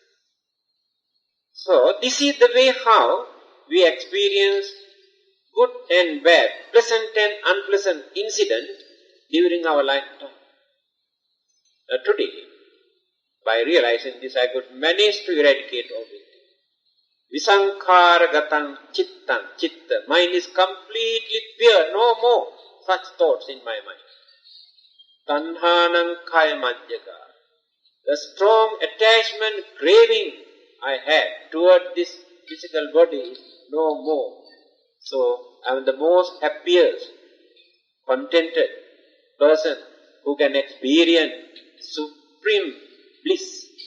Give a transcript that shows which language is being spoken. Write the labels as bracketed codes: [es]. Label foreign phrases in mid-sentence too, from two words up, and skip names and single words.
[en] So this is the way how we experience good and bad, pleasant and unpleasant incident during our lifetime. Today, by realizing this, I could manage to eradicate all these things. [pi] Visankhara gatan chittan chitta. [en] Mind is completely pure, no more such thoughts in my mind. [pi] Tanhanam kaya madhyaka. [en] The strong attachment, craving I had toward this physical body is no more. So I am the most happiest, contented person who can experience supreme bliss.